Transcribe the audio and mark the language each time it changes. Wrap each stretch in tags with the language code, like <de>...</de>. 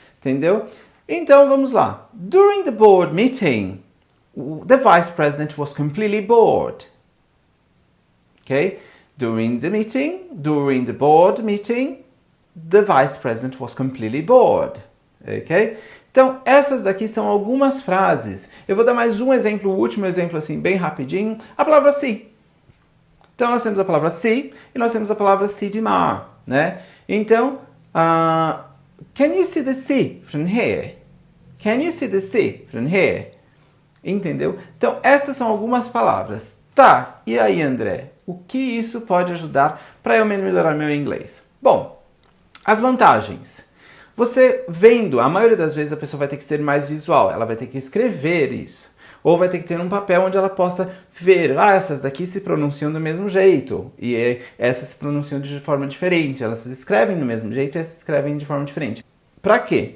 <pt>Entendeu? Então, vamos lá.</pt> <en>During the board meeting, the vice president was completely bored. Okay? During the board meeting, the vice president was completely bored. Okay?</en> <pt>Então, essas daqui são algumas frases. Eu vou dar mais um exemplo, o último exemplo assim, bem rapidinho. A palavra see. Então, nós temos a palavra see e nós temos a palavra see de mar, né?</pt> <en>Então, can you see the sea from here? Can you see the sea from here?</en> <pt>Entendeu? Então, essas são algumas palavras. Tá, e aí, André? O que isso pode ajudar para eu melhorar meu inglês? Bom, as vantagens. Você vendo, a maioria das vezes a pessoa vai ter que ser mais visual, ela vai ter que escrever isso. Ou vai ter que ter um papel onde ela possa ver, essas daqui se pronunciam do mesmo jeito, e essas se pronunciam de forma diferente, elas se escrevem do mesmo jeito e essas se escrevem de forma diferente. Para quê?</pt>